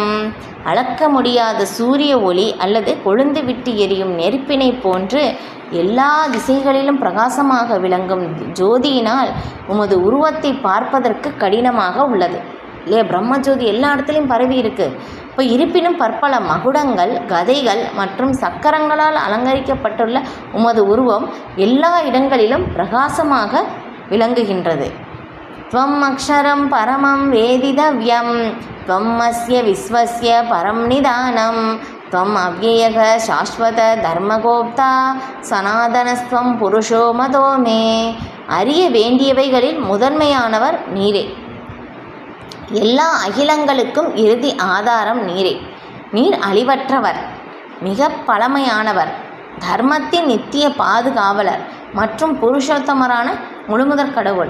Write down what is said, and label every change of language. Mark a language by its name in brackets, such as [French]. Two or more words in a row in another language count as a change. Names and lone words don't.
[Tamil] அளக்க முடியாத சூரிய ஒளி அல்லது கொழுந்து விட்டு எரியும் நெருப்பினை போன்று எல்லா திசைகளிலும் பிரகாசமாக விளங்கும் ஜோதியினால் உமது உருவத்தை பார்ப்பதற்கு கடினமாக உள்ளது இல்லையா. பிரம்மஜோதி எல்லா இடத்துலையும் பரவி இருக்குது. இப்போ இருப்பினும் பற்பல மகுடங்கள், கதைகள் மற்றும் சக்கரங்களால் அலங்கரிக்கப்பட்டுள்ள உமது உருவம் எல்லா இடங்களிலும் பிரகாசமாக விளங்குகின்றது. [Sanskrit] त्वम् अक्षरं परमं वेदितव्यं त्वम् अस्य विश्वस्य परं निदानं त्वम् अव्ययः शाश्वत धर्मगोप्ता सनातनस्त्वं पुरुषो मतो मे. [Tamil] அறிய வேண்டியவைகளில் முதன்மையானவர் நீரே, எல்லா அகிலங்களுக்கும் இறுதி ஆதாரம் நீரே. நீர் அழிவற்றவர், மிக பழமையானவர், தர்மத்தின் நித்திய பாதுகாவலர் மற்றும் புருஷோத்தமரான முழுமுதற் கடவுள்.